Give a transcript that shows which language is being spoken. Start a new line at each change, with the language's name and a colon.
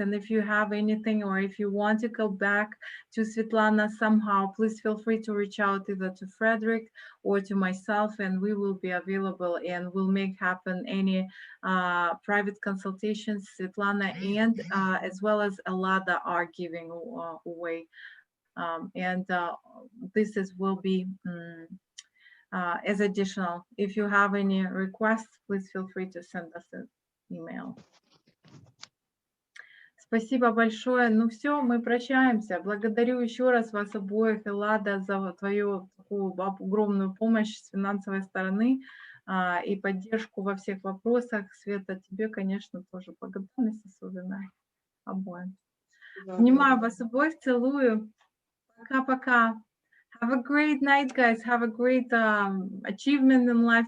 English: And if you have anything, or if you want to go back to Svetlana somehow, please feel free to reach out either to Frederick or to myself, and we will be available and we'll make happen any private consultations. Svetlana and as well as Alada are giving away And this will be as additional. If you have any requests, please feel free to send us an email.
Russian: Спасибо большое. Ну все, мы прощаемся. Благодарю еще раз вас обоих, Эллада, за твою такую огромную помощь с финансовой стороны и поддержку во всех вопросах. Света, тебе, конечно, тоже благодарность особенная обоим. Обнимаю вас обоих, целую. Пока-пока.
English: Have a great night, guys. Have a great achievement in life.